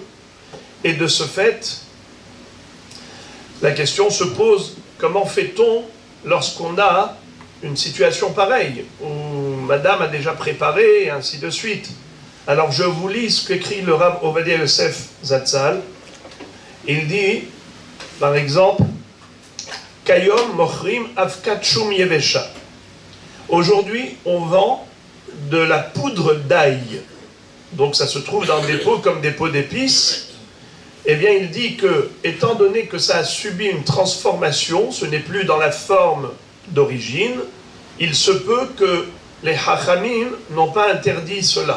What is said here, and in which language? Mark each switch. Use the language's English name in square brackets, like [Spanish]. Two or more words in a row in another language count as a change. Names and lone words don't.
[French] Et de ce fait, la question se pose, comment fait-on lorsqu'on a une situation pareille, où madame a déjà préparé, et ainsi de suite. Alors je vous lis ce qu'écrit le Rav Ovadia Yosef Zatzal. Il dit, par exemple, [Hebrew] כיום מוכרים אבקת שום יבשה. [French] Aujourd'hui, on vend de la poudre d'ail. Donc ça se trouve dans des pots comme des pots d'épices. Eh bien, il dit que, étant donné que ça a subi une transformation, ce n'est plus dans la forme d'origine, il se peut que les Hachamim n'ont pas interdit cela.